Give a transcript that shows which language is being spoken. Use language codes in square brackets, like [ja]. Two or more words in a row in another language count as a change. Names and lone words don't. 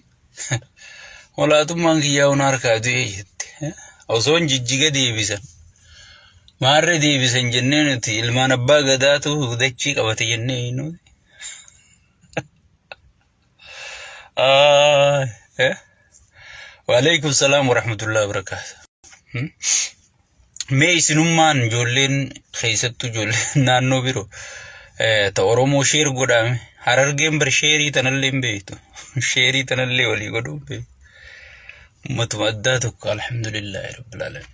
[om] Molaatummaan kiyyaa hun harkaa du'ee jette. Osoon jijjiga deebisan. Maarree deebisan jennee nuti ilmaan abbaa gadaatu dachii qabate jennee nuti. [ar] وعليكم السلام ورحمة الله وبركاته. [om] Mee isinummaan ijoolleen keessattuu ijoolleen naannoo biroo ta Oromoo sheer godhame Harargeen bar sheerii tanallee hin beektu. Sheerii tanallee walii godhuun beektu. Ummatuma addaa tokko [ar] الحمد لله رب العالمين.